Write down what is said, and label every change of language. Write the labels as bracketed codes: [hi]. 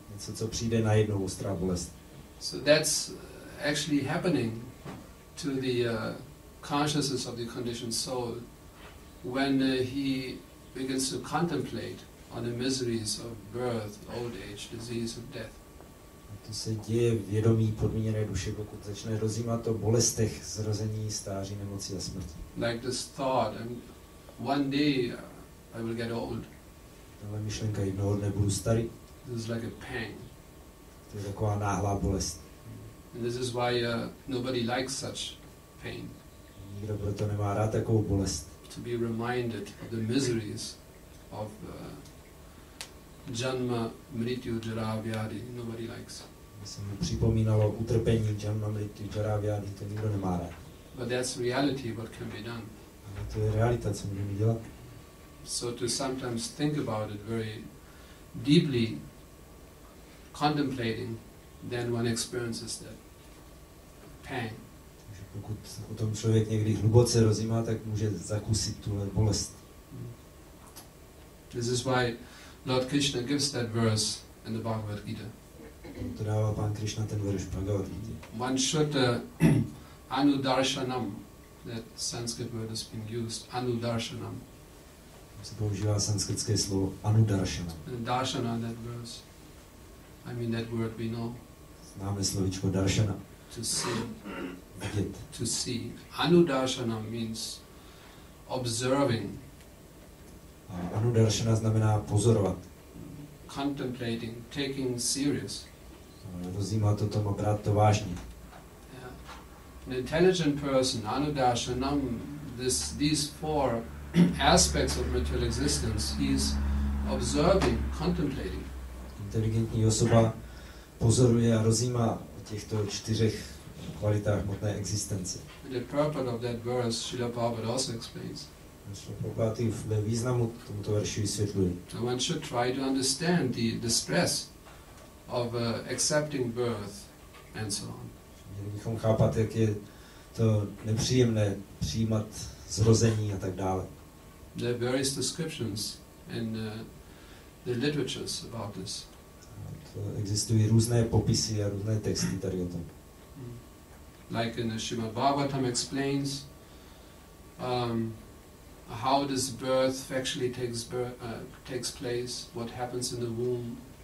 [cs] Něco, co přijde najednou, ostrá bolest. [en] So that's actually happening to the consciousness of the conditioned soul when he begins to contemplate on the miseries of birth, old age, disease and death. [cs] A to se děje v vědomí podmíněné duše, pokud začne rozjímat o bolestech zrození, stáří, nemoci a smrti. [en] Like this thought, and one day I will get old. [cs] Tahle myšlenka, jednoho dne budu starý. [en] This is like a pain. [cs] To je taková náhlá bolest. [en] And this is why nobody likes such pain. [cs] Nikdo proto nemá rád takovou bolest. [en] To be reminded of the miseries of janma, mrityu, jara, vyadi. Nobody likes. [cs] Aby se mu připomínalo utrpení, janma, mrityu, jara, vyadi, to nikdo nemá rád. [en] But that's reality, what can be done. [cs] Ale to je realita, co můžeme dělat. [en] So to sometimes think about it very deeply, contemplating, then one experiences that pain. [cs] Takže pokud o tom člověk někdy hluboce rozjímá, tak může zakusit tuhle bolest. [en] This is why Lord Krishna gives that verse in the Bhagavad Gita. [cs] To dává pán Krishna ten verš Bhagavad Gita. [en] One should anudarshanam, that Sanskrit word has been used, anudarshanam. [cs] Se používá sanskritské slovo anudarshana. [en] And darshana, that verse, I mean that word we know. [cs] Známe slovičko darshana. [en] To see. [cs] Vidět. [en] To see. Anudarshana means observing. [cs] A anudarshana znamená pozorovat. [en] Contemplating, taking serious. [cs] Rozjímat o tom a brát to vážně. [en] Yeah. An intelligent person, anudarshanam, these four aspects of material existence, he is observing, contemplating. [cs] Inteligentní osoba pozoruje a rozjímá o těchto 4 kvalitách hmotné existence. [en] And the purport of that verse, Srimad-bhagavatam also explains. [cs] Šrimad-bhagavatam ve významu tomuto verši vysvětluje. [en] So one should try to understand the distress of accepting birth and so on. [cs] Měli bychom chápat, jak je to nepříjemné přijímat zrození a tak dále. [en] There are various descriptions in the literatures about this. [cs] Existují různé popisy a různé texty tady o tom. [en] Like in the Srimad-bhagavatam explains how this birth factually takes place, what happens in the womb.